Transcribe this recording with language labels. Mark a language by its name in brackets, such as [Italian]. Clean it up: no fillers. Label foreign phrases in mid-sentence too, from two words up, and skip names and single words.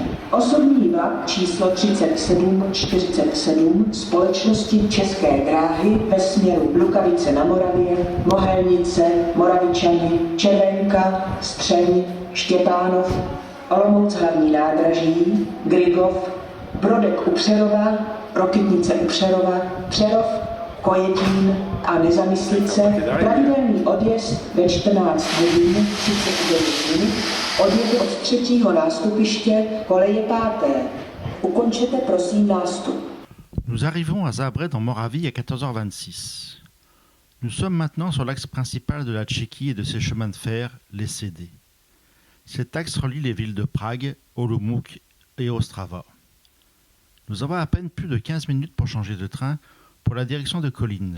[Czech] Osobní vlak číslo 3747 společnosti České dráhy ve směru Lukavice na Moravě, Mohelnice, Moravičany, Červenka, Střeň, Štěpánov, Olomouc hlavní nádraží, Grigov, Brodek u Přerova, Rokytnice u Přerova, Přerov, Kojetín a Nezamyslice, pravidelný odjezd ve 14 hodin 39 minut, odjezd od 3. nástupiště koleje 5. Ukončete prosím nástup. [French] Nous arrivons à Zabred en Moravie à 14h26. Nous sommes maintenant sur l'axe principal de la Tchéquie et de ses chemins de fer, les CD. Cet axe relie les villes de Prague, Olomouc et Ostrava. Nous avons à peine plus de 15 minutes pour changer de train pour la direction de Kolín.